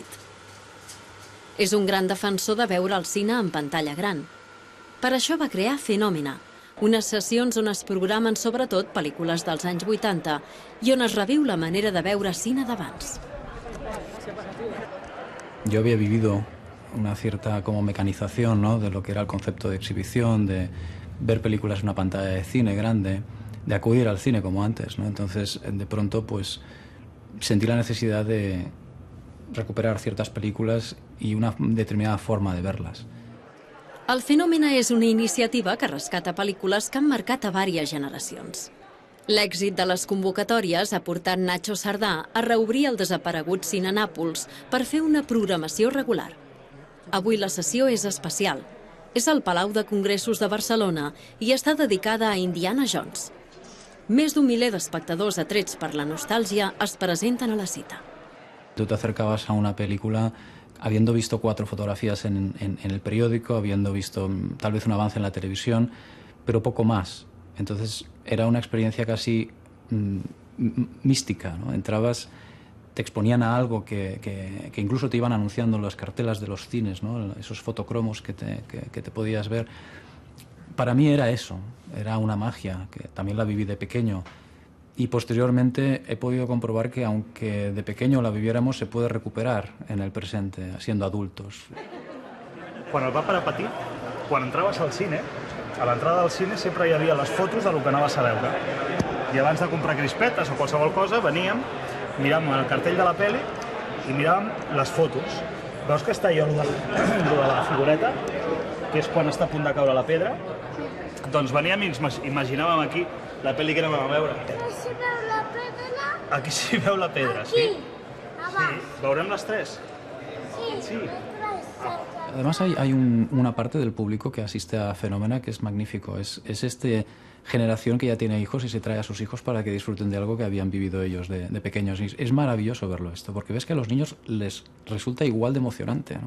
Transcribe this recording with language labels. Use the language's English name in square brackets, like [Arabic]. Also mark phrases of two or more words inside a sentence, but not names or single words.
[Catalan] És un gran defensor de veure el cine en pantalla gran. Per això va crear Fenòmena, unes sessions on es programen sobretot pel·lícules dels anys 80 i on es reviu la manera de veure cine d'abans. [Spanish] Yo había vivido una cierta como mecanización, ¿no?, de lo que era el concepto de exhibición, de ver películas en una pantalla de cine grande, de acudir al cine como antes, ¿no? Entonces, de pronto, pues, sentí la necesidad de recuperar ciertas películas y una determinada forma de verlas. [Catalan] El Fenòmena és una iniciativa que rescata pel·lícules que han marcat a diverses generacions. L'èxit de les convocatòries ha portat Nacho Cerdà a reobrir el desaparegut Cine Nàpols per fer una programació regular. Avui la sessió és especial. És al Palau de Congressos de Barcelona i està dedicada a Indiana Jones. Més d'un miler d'espectadors atrets per la nostàlgia es presenten a la cita. [Spanish] Tú te acercabas a una película habiendo visto 4 fotografías en el periódico, habiendo visto tal vez un avance en la televisión, pero poco más. Entonces era una experiencia casi mística, ¿no? Entrabas, te exponían a algo que incluso te iban anunciando en las cartelas de los cines, ¿no?, esos fotocromos que te podías ver. Para mí era eso, era una magia, que también la viví de pequeño. Y posteriormente he podido comprobar que aunque de pequeño la viviéramos, se puede recuperar en el presente, siendo adultos. [Catalan] Quan el va parar petit, quan entraves al cine, a l'entrada del cine sempre hi havia les fotos del que anaves a veure. I abans de comprar crispetes o qualsevol cosa, veníem, miràvem el cartell de la pel·li i miràvem les fotos. Veus que està allò de la figureta, que és quan està a punt de caure la pedra? Doncs veníem i ens imaginàvem aquí la pel·li que anàvem a veure. Aquí s'hi veu la pedra? Aquí s'hi veu la pedra, sí? Sí. ¿Veurem las 3? Sí. [Spanish] Además hay una parte del público que asiste a Fenòmena que es magnífico. Es este generación que ya tiene hijos y se trae a sus hijos para que disfruten de algo que habían vivido ellos de pequeños. Y es maravilloso verlo esto, porque ves que a los niños les resulta igual de emocionante, ¿no?